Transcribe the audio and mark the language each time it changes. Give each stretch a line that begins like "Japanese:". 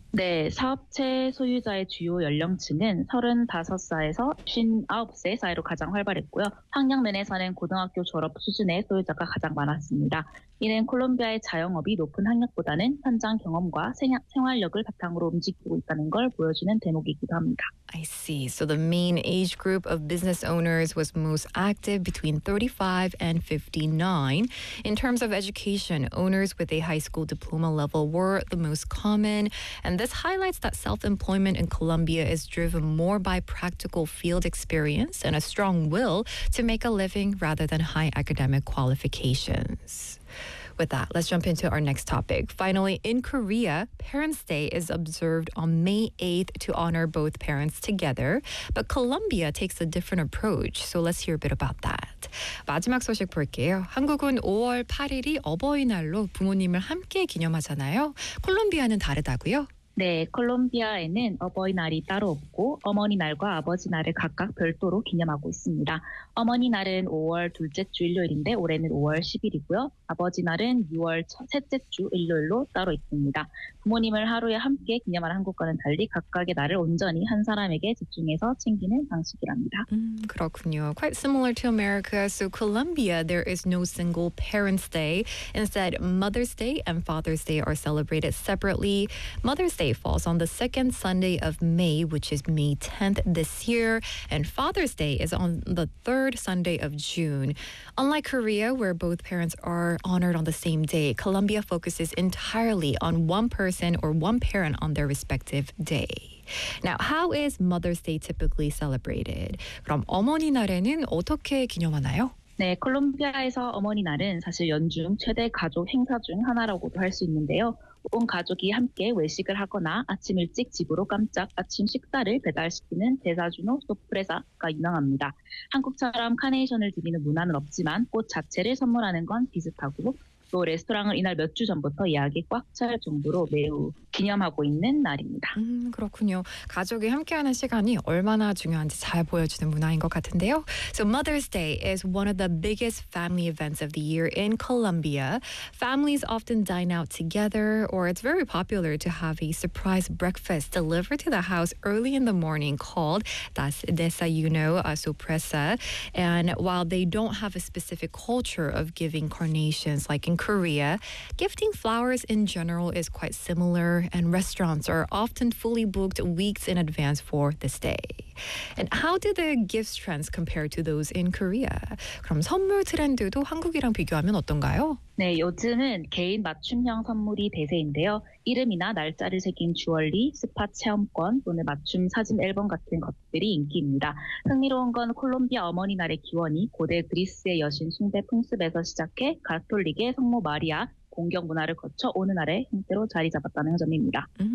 Korean: 네, 사업체 소유자의 주요 연령층은 35살에서 59세 사이로 가장 활발했고요. 학력 면에서는 고등학교 졸업 수준의 소유자가 가장 많았습니다. 이는 콜롬비아의 자영업이 높은 학력보다는 현장 경험과 생활력을 바탕으로 움직이고 있다는 걸 보여주는 대목이기도 합니다.
English: I see. So the main age group of business owners was most active between 35 and 59. In terms of education, owners with a high school diploma level were the most common. And this highlights that self-employment in Colombia is driven more by practical field experience and a strong will to make a living rather than high academic qualifications. With that, let's jump into our next topic. Finally, in Korea, Parents' Day is observed on May 8th to honor both parents together. But Colombia takes a different approach, so let's hear a bit about that.
Korean: 마지막 소식 볼게요. 한국은 5월 8일이 어버이날로 부모님을 함께 기념하잖아요. 콜롬비아는 다르다고요? 네, 콜롬비아에는 어버이날이 따로 없고 어머니날과 아버지날을 각각 별도로 기념하고 있습니다. 어머니날은 5월 둘째 주 일요일인데 올해는 5월 10일이고요. 아버지날은 6월 셋째 주 일요일로 따로 있습니다. 부모님을 하루에 함께 기념하는 한국과는 달리 각각의 날을 온전히 한 사람에게 집중해서 챙기는 방식이랍니다. 그렇군요.
English: Quite similar to America. So Colombia, there is no single Parents' Day. Instead, Mother's Day and Father's Day are celebrated separately. Mother's Day falls on the second Sunday of May, which is May 10th this year. And Father's Day is on the third Sunday of June. Unlike Korea, where both parents are honored on the same day, Colombia focuses entirely on one person or one parent on their respective day. Now, how is Mother's Day typically celebrated?
Korean: 그럼 어머니날에는 어떻게 기념하나요? 네, 콜롬비아에서 어머니날은 사실 연중 최대 가족 행사 중 하나라고도 할 수 있는데요. 온 가족이 함께 외식을 하거나 아침 일찍 집으로 깜짝 아침 식사를 배달시키는 데사주노 소프레사가 유명합니다. 한국처럼 카네이션을 드리는 문화는 없지만 꽃 자체를 선물하는 건 비슷하고 또 레스토랑을 이날 몇 주 전부터 예약이 꽉 찰 정도로 매우 기념하고 있는 날입니다. 그렇군요. 가족이 함께하는 시간이 얼마나 중요한지 잘 보여주는 문화인 것 같은데요.
English: So Mother's Day is one of the biggest family events of the year in Colombia. Families often dine out together, or it's very popular to have a surprise breakfast delivered to the house early in the morning called desayuno sorpresa. And while they don't have a specific culture of giving carnations like in Korea, gifting flowers in general is quite similar, and restaurants are often fully booked weeks in advance for this day. And how do the gifts trends compare to those in Korea?
Korean: 그럼 선물 트렌드도 한국이랑 비교하면 어떤가요? 네, 요즘은 개인 맞춤형 선물이 대세인데요. 이름이나 날짜를 새긴 주얼리, 스파 체험권 또는 맞춤 사진 앨범 같은 것들이 인기입니다. 흥미로운 건 콜롬비아 어머니날의 기원이 고대 그리스의 여신 숭배 풍습에서 시작해 가톨릭의 성모 마리아, 공경 문화를 거쳐 오늘날의 형태로 자리 잡았다는 점입니다.